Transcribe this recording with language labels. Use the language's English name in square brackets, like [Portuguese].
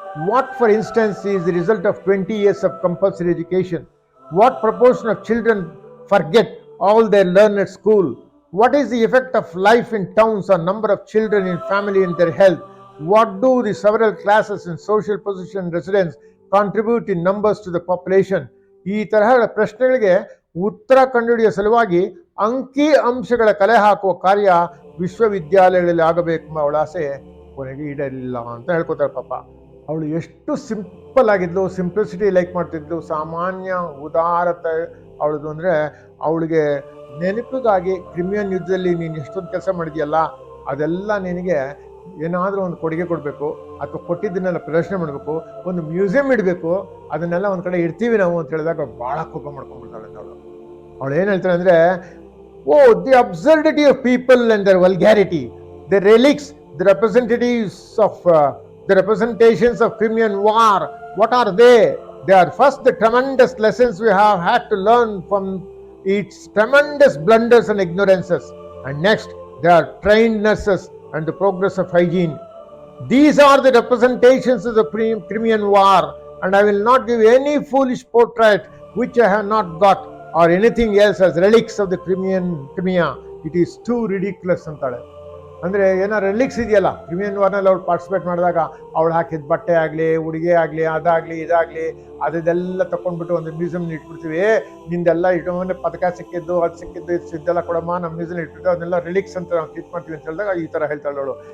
[English] What for instance is the result of 20 years of compulsory education? What proportion of children forget all they learn at school? What is the effect of life in towns on number of children in family and their health? What do the several classes in social position and residence contribute in numbers to the population? [Kannada] ಈ ತರಹದ ಪ್ರಶ್ನೆಗಳಿಗೆ ಉತ್ತರ ಕಂಡುಹಿಡಿಯುವ ಸಲುವಾಗಿ ಅಂಕಿ ಅಂಶಗಳ ಕಲೆ ಹಾಕುವ ಕಾರ್ಯ ವಿಶ್ವವಿದ್ಯಾಲಯಗಳಲ್ಲಿ ಆಗಬೇಕು ಅವಳ ಆಸೆ ಕೊನೆಗೆ ಈಡೇರಲಿಲ್ಲ ಅಂತ ಹೇಳ್ಕೊತಾಳೆ. ಪಾಪ ಅವಳು ಎಷ್ಟು ಸಿಂಪಲ್ ಆಗಿದ್ಲು, ಸಿಂಪ್ಲಿಸಿಟಿ ಲೈಕ್ ಮಾಡ್ತಿದ್ಲು, ಸಾಮಾನ್ಯ ಉದಾರತೆ ಅವಳದು. ಅಂದರೆ ಅವಳಿಗೆ ನೆನಪಿಗಾಗಿ ಕ್ರಿಮಿಯನ್ ಯುದ್ಧದಲ್ಲಿ ನೀನು ಎಷ್ಟೊಂದು ಕೆಲಸ ಮಾಡಿದ್ಯಲ್ಲ, ಅದೆಲ್ಲ ನಿನಗೆ ಏನಾದರೂ ಒಂದು ಕೊಡುಗೆ ಕೊಡಬೇಕು, ಅಥವಾ ಕೊಟ್ಟಿದ್ದನ್ನೆಲ್ಲ ಪ್ರದರ್ಶನ ಮಾಡಬೇಕು, ಒಂದು ಮ್ಯೂಸಿಯಂ ಇಡಬೇಕು, ಅದನ್ನೆಲ್ಲ ಒಂದು ಕಡೆ ಇಡ್ತೀವಿ ನಾವು ಅಂತ ಹೇಳಿದಾಗ ಭಾಳ ಕೋಪ ಮಾಡ್ಕೊಂಡ್ಬಿಡ್ತಾಳೆ ಅವಳು ಏನು ಹೇಳ್ತಾಳೆ ಅಂದರೆ, [English] The absurdity of people and their vulgarity, the relics, the representatives of the representations of Crimean War, what are they? They are first the tremendous lessons we have had to learn from its tremendous blunders and ignorances, and next they are trained nurses and the progress of hygiene. These are the representations of the Crimean War, and I will not give any foolish portrait which I have not got, or anything else as relics of the Crimea. It is too ridiculous antale. [Kannada] ಅಂದರೆ ಏನಾರು ರಿಲಿಕ್ಸ್ ಇದೆಯಲ್ಲ, Crimean ವಾರ್ನಲ್ಲಿ ಅವ್ಳು participate ಮಾಡಿದಾಗ ಅವಳು ಹಾಕಿದ ಬಟ್ಟೆ ಆಗಲಿ, ಉಡುಗೆ ಆಗಲಿ, ಅದಾಗಲಿ ಇದಾಗಲಿ ಅದೆಲ್ಲ ತಗೊಂಡ್ಬಿಟ್ಟು ಒಂದು ಮ್ಯೂಸಿಯಮ್ನ ಇಟ್ಬಿಡ್ತೀವಿ. ನಿಂದೆಲ್ಲ ಇಟ್ಕೊಂಡ್ರೆ ಪದಕ ಸಿಕ್ಕಿದ್ದು, ಅದು ಸಿಕ್ಕಿದ್ದು, ಇದೆಲ್ಲ ಕೊಡಮ್ಮ, ನಮ್ಮ ಮ್ಯೂಸಿಯಂ ಇಟ್ಬಿಟ್ಟು ಅದನ್ನೆಲ್ಲ ರಿಲಿಕ್ಸ್ ಅಂತ ನಾವು ಟ್ರೀಟ್ ಮಾಡ್ತೀವಿ ಅಂತ ಹೇಳಿದಾಗ ಈ ಥರ ಹೇಳ್ತಾಳೆ ಅವಳು.